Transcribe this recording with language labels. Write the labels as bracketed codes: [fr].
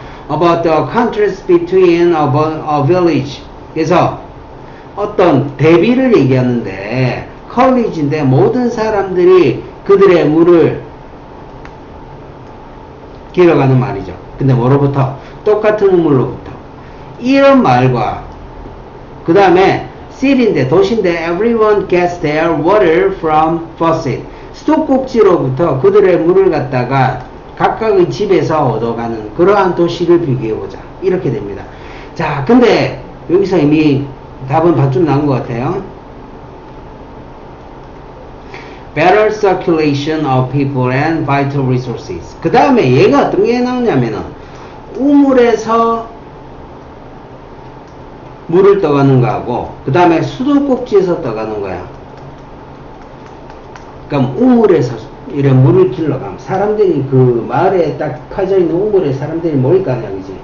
[en] About the contrast between a village. [ko] 그래서 어떤 대비를 얘기하는데 컬리지인데 모든 사람들이 그들의 물을 길어가는 말이죠. 근데 뭐로부터? 똑같은 우물로부터. [en] 이런 말과 그 다음에 city인데 [ko] 도시인데 [en] everyone gets their water from faucet. [ko] 수도꼭지로부터 그들의 물을 갖다가 각각의 집에서 얻어가는 그러한 도시를 비교해보자. 이렇게 됩니다. 자, 근데 여기서 이미 답은 반쯤 나온 것 같아요. [en] Better circulation of people and vital resources. [ko] 그 다음에 얘가 어떤 게 나오냐면은 우물에서 물을 떠가는 거하고 그 다음에 수도꼭지에서 떠가는 거야. 그럼 우물에서 이런 물을 길러 가면 사람들이 그 마을에 딱 퍼져 있는 우물에 사람들이 모일 거 아니야, 그지?